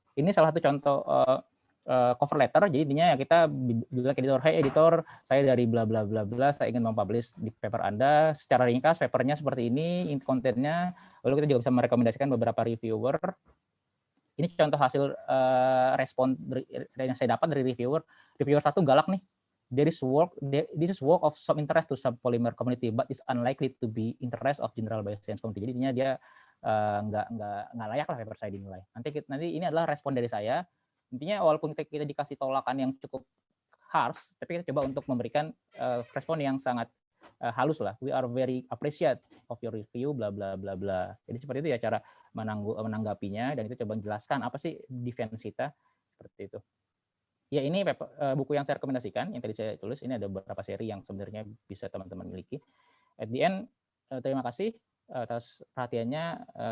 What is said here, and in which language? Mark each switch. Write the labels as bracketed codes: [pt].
[id] Ini salah satu contoh cover letter. Jadi intinya ya kita bilang ke editor, [en] hey editor, [id] saya dari bla bla bla bla, saya ingin mempublish di paper Anda. Secara ringkas papernya seperti ini, kontennya. Lalu kita juga bisa merekomendasikan beberapa reviewer. Ini contoh hasil respon yang saya dapat dari reviewer. Reviewer 1 galak nih. [en] This is work of some interest to subpolymer community, but it's unlikely to be interest of general bioscience community. [id] Jadi intinya dia nggak layak lah paper saya dinilai. Nanti ini adalah respon dari saya. Intinya walaupun kita dikasih tolakan yang cukup harsh, tapi kita coba untuk memberikan respon yang sangat halus lah. [en] We are very appreciate of your review, bla bla bla bla. [id] Jadi seperti itu ya cara menanggapinya, dan itu coba jelaskan apa sih defense kita seperti itu. Ya ini buku yang saya rekomendasikan, yang tadi saya tulis, ini ada beberapa seri yang sebenarnya bisa teman-teman miliki. [en] At the end, [id] terima kasih atas perhatiannya.